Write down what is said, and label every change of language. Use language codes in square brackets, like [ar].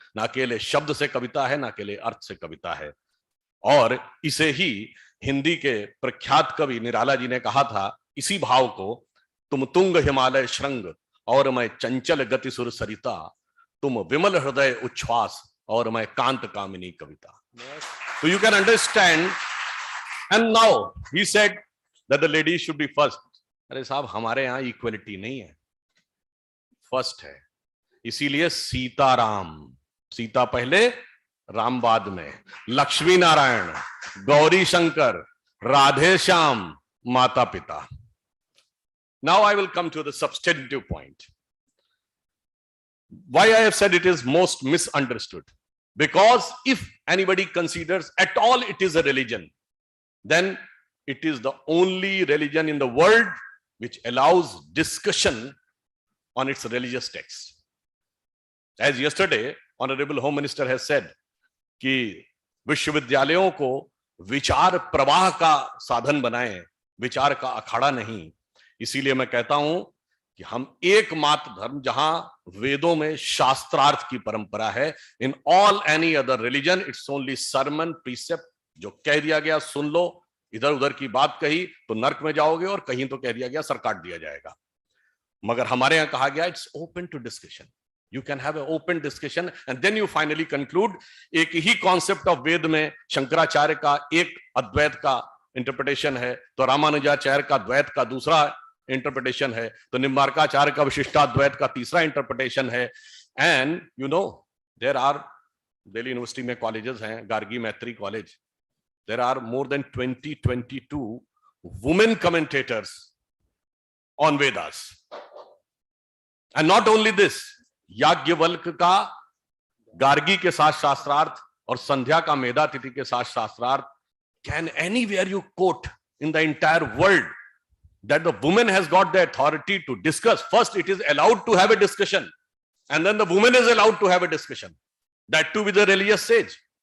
[hi] ना अकेले शब्द से कविता है, ना अकेले अर्थ से कविता है। और इसे ही हिंदी के प्रख्यात कवि निराला जी ने कहा था, इसी भाव को, तुम तुंग हिमालय श्रृंग और मैं चंचल गति सुर सरिता, तुम विमल हृदय उच्छ्वास और मैं कांत कामिनी कविता। [en] So you can understand. And now he said that the ladies should be first. [hi] अरे साहब, हमारे यहाँ इक्वलिटी नहीं है, फर्स्ट है। इसीलिए सीताराम, सीता पहले राम बाद में, लक्ष्मी नारायण, गौरी शंकर, राधे श्याम, माता पिता। [en] Now I will come to the substantive point. Why I have said it is most misunderstood? Because if anybody considers at all it is a religion, then it is the only religion in the world which allows discussion on its religious texts. As yesterday, Honorable Home Minister has said [hi] कि विश्वविद्यालयों को विचार प्रवाह का साधन बनाएं, विचार का अखाड़ा नहीं। इसीलिए मैं कहता हूं कि हम एकमात्र धर्म जहां वेदों में शास्त्रार्थ की परंपरा है, [en] in all any other religion it's only sermon precept, [hi] जो कह दिया गया सुन लो, इधर उधर की बात कही तो नर्क में जाओगे, और कहीं तो कह दिया गया सर काट दिया जाएगा। मगर हमारे यहाँ कहा गया [en] It's open to discussion, you can have a open discussion and then you finally conclude. [hi] एक ही कॉन्सेप्ट ऑफ वेद में शंकराचार्य का एक अद्वैत का इंटरप्रिटेशन है, तो रामानुजाचार्य का द्वैत का दूसरा इंटरप्रिटेशन है, तो निम्बार्काचार्य का विशिष्टाद्वैत का तीसरा इंटरप्रिटेशन है। [en] and you know there are, [hi] Delhi university में कॉलेजेस हैं, गार्गी मैत्री college, [en] there are more than 22 women commentators on Vedas. And not only this, [hi] Yajnavalkya का गार्गी के साथ शास्त्रार्थ [en] और संध्या का मेधातिथि के साथ शास्त्रार्थ, can anywhere you quote in the entire world that the woman has got the authority to discuss? First, it is allowed to have a discussion, and then the woman is allowed to have a discussion, that too with a religious sage.